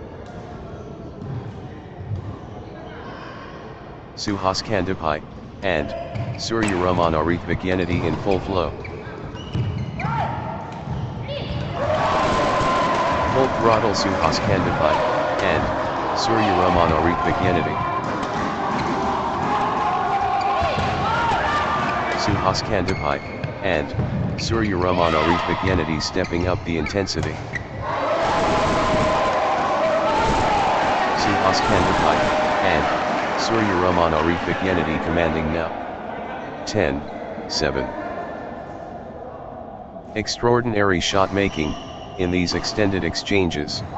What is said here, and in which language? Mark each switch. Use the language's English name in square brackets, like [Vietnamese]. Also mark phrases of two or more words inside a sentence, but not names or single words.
[English] Suhas Kandipai, and Surya Raman Arith Bhagyanati in full flow. Full throttle Suhas Kandipai, and Surya Raman Arith Bhagyanati. Suhas Kandipai, and Surya Raman Arith Bhagyanati stepping up the intensity. Suhas Kandipai, and Surya Raman Arith Bhagyanati commanding now. 10-7. Extraordinary shot making in these extended exchanges.